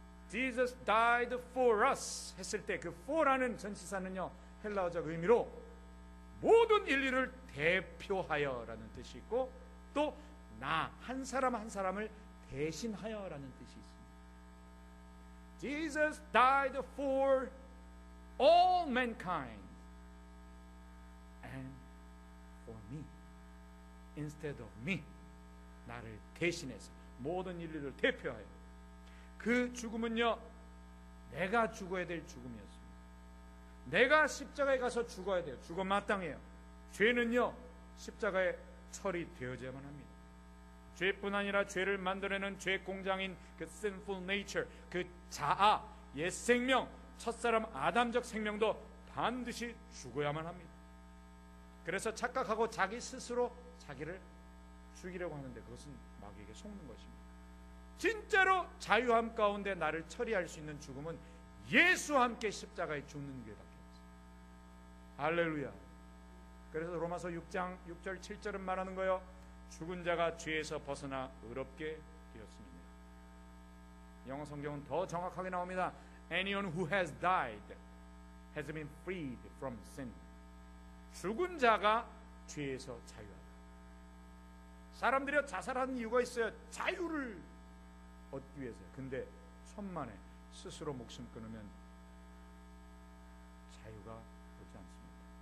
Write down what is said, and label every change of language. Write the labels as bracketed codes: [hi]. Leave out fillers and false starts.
[en] Jesus died for us [ko] 했을 때 그 for라는 전치사는요 헬라어적 의미로 모든 인류를 대표하여 라는 뜻이 있고 또 나 한 사람 한 사람을 대신하여 라는 뜻이 있습니다. [en] Jesus died for all mankind and for me instead of me. [ko] 나를 대신해서 모든 인류를 대표하여. 그 죽음은요 내가 죽어야 될 죽음이었습니다. 내가 십자가에 가서 죽어야 돼요. 죽어 마땅해요. 죄는요 십자가에 처리되어져야만 합니다. 죄뿐 아니라 죄를 만들어내는 죄 공장인 그 sinful nature, 그 자아, 옛 생명, 첫사람 아담적 생명도 반드시 죽어야만 합니다. 그래서 착각하고 자기 스스로 자기를 죽이려고 하는데 그것은 마귀에게 속는 것입니다. 진짜로 자유함 가운데 나를 처리할 수 있는 죽음은 예수와 함께 십자가에 죽는 길밖에 없어요. 할렐루야. 그래서 로마서 6장 6절 7절은 말하는 거예요. 죽은 자가 죄에서 벗어나 의롭게 되었습니다. 영어 성경은 더 정확하게 나옵니다. [en] Anyone who has died has been freed from sin. [ko] 죽은 자가 죄에서 자유하다. 사람들이 자살하는 이유가 있어요. 자유를 얻기 위해서요. 근데 천만에 스스로 목숨 끊으면 자유가 오지 않습니다.